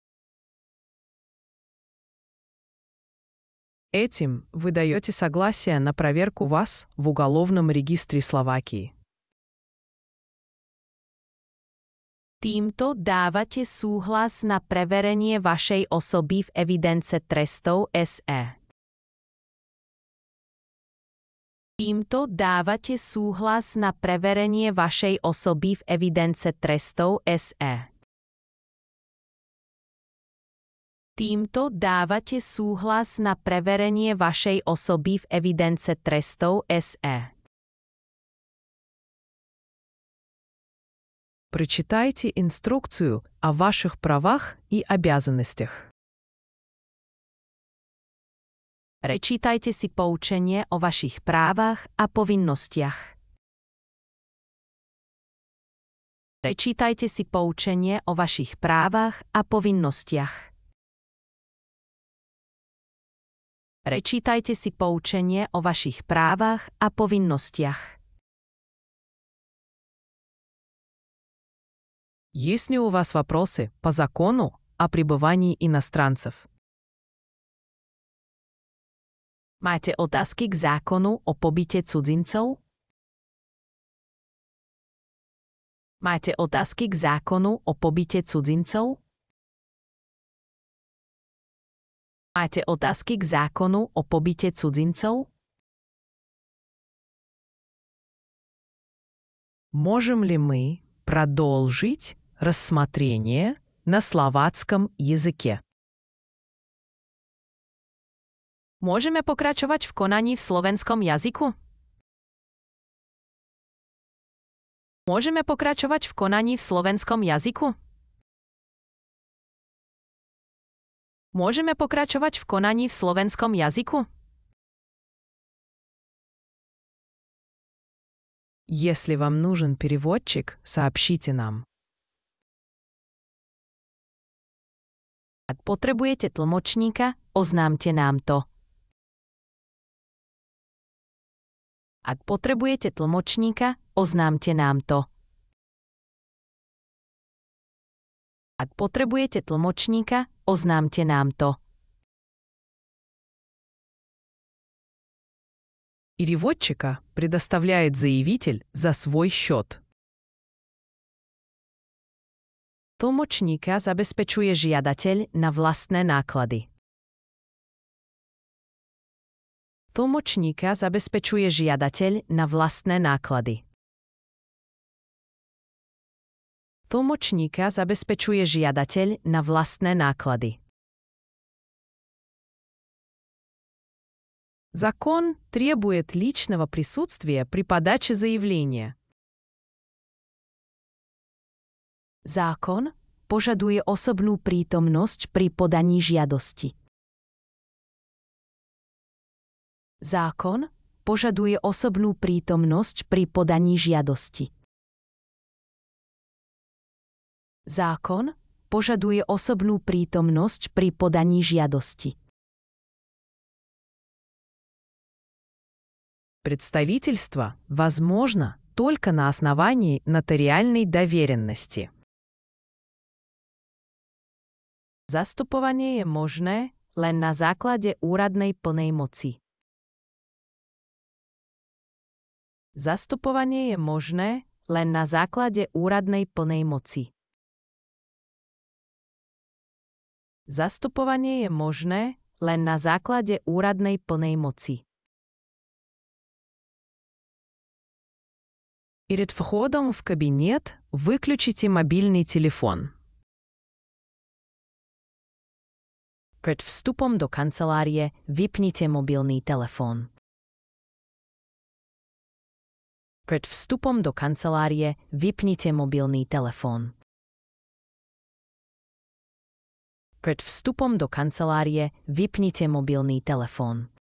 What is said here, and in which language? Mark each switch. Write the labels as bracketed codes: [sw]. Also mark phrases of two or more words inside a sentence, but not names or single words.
[ru] Этим вы даете согласие на проверку вас в уголовном регистре Словакии. [sk] Týmto dávate súhlas na preverenie vašej osoby v evidence trestov SE. Týmto dávate súhlas na preverenie vašej osoby v evidence trestov SE. Týmto dávate súhlas na preverenie vašej osoby v evidence trestov SE. [ru] Прочитайте инструкцию о ваших правах и обязанностях. [sk] Prečítajte si poučenie o vašich právach a povinnostiach. Prečítajte si poučenie o vašich právach a povinnostiach. Prečítajte si poučenie o vašich právach a povinnostiach. [ru] Есть ли у вас вопросы по закону о пребывании иностранцев? [sk] Máte otázky k zákonu o pobyte cudzincov? Máte otázky k zákonu o pobyte cudzincov? Máte otázky k zákonu o pobyte cudzincov? [ru] Можем ли мы продолжить рассмотрение на словацком языке? [sk] Môžeme pokračovať v konaní v slovenskom jazyku? Môžeme pokračovať v konaní v slovenskom jazyku? Môžeme pokračovať v konaní v slovenskom jazyku? [ru] Если вам нужен переводчик, сообщите нам. [sk] Ak potrebujete tlmočníka, oznámte nám to. Ak potrebujete tlmočníka, oznámte nám to. Ak potrebujete tlmočníka, oznámte nám to. [ru] Переводчика предоставляет заявитель за свой счет. [sk] Tlmočníka zabezpečuje žiadateľ na vlastné náklady. Tlmočníka zabezpečuje žiadateľ na vlastné náklady. Tlmočníka zabezpečuje žiadateľ na vlastné náklady. [ru] Закон требует личного присутствия при подаче заявления. [sk] Zákon požaduje osobnú prítomnosť pri podaní žiadosti. Zákon požaduje osobnú prítomnosť pri podaní žiadosti. Zákon požaduje osobnú prítomnosť pri podaní žiadosti. [ru] Представительство возможно только на основании нотариальной доверенности. [sk] Zastupovanie je možné len na základe úradnej plnej moci. Zastupovanie je možné len na základe úradnej plnej moci. Zastupovanie je možné len na základe úradnej plnej moci. [ru] Перед входом в кабинет выключите мобильный телефон. [sk] Pred vstupom do kancelárie vypnite mobilný telefón. Pred vstupom do kancelárie vypnite mobilný telefón. Pred vstupom do kancelárie vypnite mobilný telefón.